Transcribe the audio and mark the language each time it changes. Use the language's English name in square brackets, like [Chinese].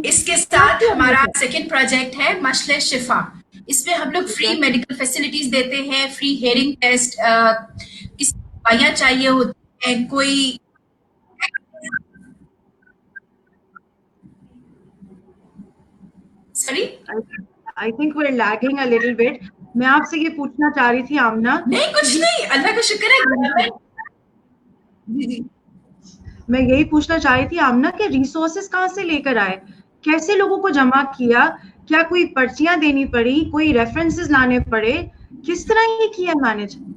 [Urdu] اس کے ساتھ ہمارا سیکنڈ پروجیکٹ ہے مشعل شفا. اس میں ہم لوگ فری میڈیکل فیسلٹیز دیتے ہیں، فری ہیئرنگ ٹیسٹ، کسی دوائیاں چاہیے ہوتی ہیں، کوئی sorry [English] I think we're lagging a little bit. [Urdu] میں آپ سے یہ پوچھنا چاہ رہی تھی آمنہ. نہیں کچھ نہیں، اللہ کا شکر ہے. جی میں یہی پوچھنا چاہ رہی تھی آمنہ کہ ریسورسز کہاں سے لے کر آئے، کیسے لوگوں کو جمع کیا، کیا کوئی پرچیاں دینی پڑی، کوئی ریفرنسز لانے پڑے، کس طرح یہ کیا مینج؟